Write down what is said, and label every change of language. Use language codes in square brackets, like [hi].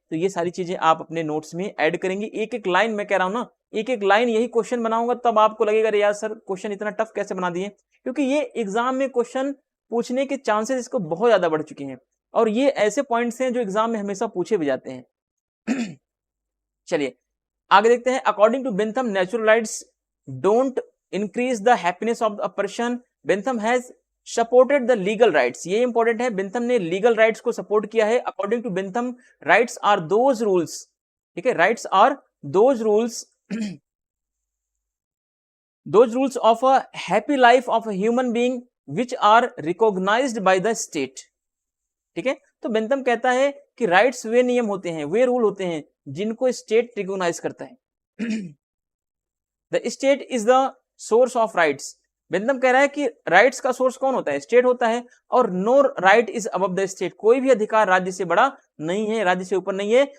[hi] तो ये सारी चीजें आप अपने नोट्स में ऐड करेंगे। एक एक लाइन मैं कह रहा हूं ना, एक एक लाइन यही क्वेश्चन बनाऊंगा, तब आपको लगेगा यार सर क्वेश्चन इतना टफ कैसे बना दिए, क्योंकि ये एग्जाम में क्वेश्चन पूछने के चांसेस इसको बहुत ज्यादा बढ़ चुके हैं और ये ऐसे पॉइंट्स हैं जो एग्जाम में हमेशा पूछे भी जाते हैं। चलिए आगे देखते हैं। [en] According to Bentham, natural rights don't increase the happiness of a person. Bentham has supported the legal rights. [hi] ये इंपॉर्टेंट है, बेंथम ने लीगल राइट्स को सपोर्ट किया है। [en] according to Bentham, rights are those rules, [hi] ठीक है, [en] Rights are those rules those rules of a happy life of a human being which are recognized by the state। [hi] ठीक है, तो Bentham कहता है कि राइट्स वे नियम होते हैं, वे रूल होते हैं जिनको स्टेट रिकॉग्नाइज करता है। [en] The state is the source of rights. [hi] Bentham कह रहा है कि राइट्स का सोर्स कौन होता है? स्टेट होता है। और [en] no right is above the state, [hi] कोई भी अधिकार राज्य से बड़ा नहीं है, राज्य से ऊपर नहीं है।